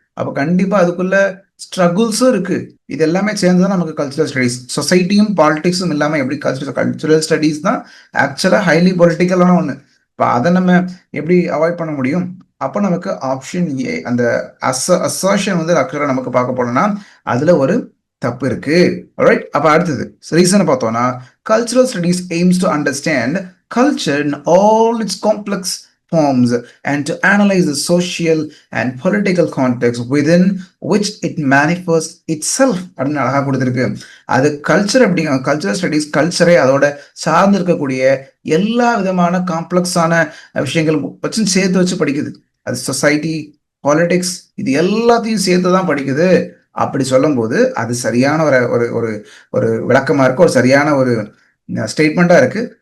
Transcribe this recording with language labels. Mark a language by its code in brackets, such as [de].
[ta] அப்போ கண்டிப்பாக அதுக்குள்ள ஸ்ட்ரகுல்ஸும் இருக்கு. இது எல்லாமே சேர்ந்து தான் நமக்கு கல்ச்சுரல் ஸ்டடீஸ். சொசைட்டியும் பாலிடிக்ஸும் இல்லாமல் எப்படி கல்ச்சுரல் ஸ்டடீஸ் தான் ஆக்சுவலாக ஹைலி பொலிட்டிக்கலான ஒன்று. இப்போ அதை நம்ம எப்படி அவாய்ட் பண்ண முடியும்? அப்போ நமக்கு ஆப்ஷன் ஏ, அந்த அசர்ஷன் வந்து அக்சுவலாக நமக்கு பார்க்க போனோம்னா அதில் ஒரு தப்பு இருக்கு. [en] right, [ta] அப்ப அடுத்தது ரீசனை பார்த்தோம்னா, [en] cultural studies aims to understand culture in all its complex forms and to analyze the social and political context within which it manifests itself [ta] அப்படின்னு அழகா கொடுத்துருக்கு. அது கல்ச்சர் அப்படிங்க, கல்ச்சரல் ஸ்டடீஸ் கல்ச்சரை அதோட சார்ந்து இருக்கக்கூடிய எல்லா விதமான காம்ப்ளெக்ஸான விஷயங்கள் வச்சு சேர்த்து வச்சு படிக்குது. அது சொசைட்டி, பாலிடிக்ஸ், இது எல்லாத்தையும் சேர்த்து தான் படிக்குது. அப்படி சொல்லும்போது அது சரியான ஒரு ஒரு ஒரு ஒரு விளக்கமா இருக்கு, ஒரு சரியான ஒரு ஸ்டேட்மெண்ட்டாக இருக்குது.